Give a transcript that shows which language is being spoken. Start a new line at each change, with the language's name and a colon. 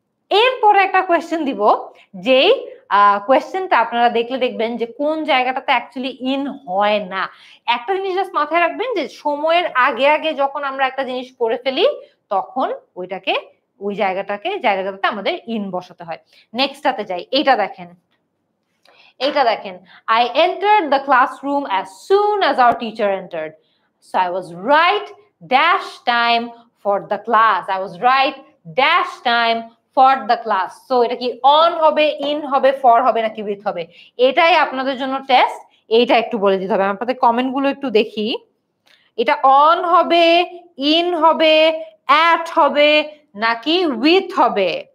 Bangla: এরপরে একটা কোয়েশ্চেন দিব, যেই কোয়েশ্চেনটা আপনারা দেখলে দেখবেন যে কোন জায়গাটাতে অ্যাকচুয়ালি ইন হয় না। একটা জিনিস জাস্ট মাথায় রাখবেন যে সময়ের আগে আগে যখন আমরা একটা জিনিস করে ফেলি তখন ওইটাকে, ওই জায়গাটাতে আমাদের ইন বসাতে হয়। নেক্সটটাতে যাই, এইটা দেখেন, এইটা দেখেন,
English: I entered the classroom as soon as our teacher entered, so I was right dash time for the class, I was right dash time for the class.
Bangla: So এটা কি অন হবে, ইন হবে, ফর হবে নাকি with হবে? এটাই আপনাদের জন্য টেস্ট, এইটা একটু বলে দিতে হবে। আপনাদের কমেন্ট গুলো একটু দেখি, এটা অন হবে, ইন হবে, অ্যাট হবে নাকি উইথ হবে?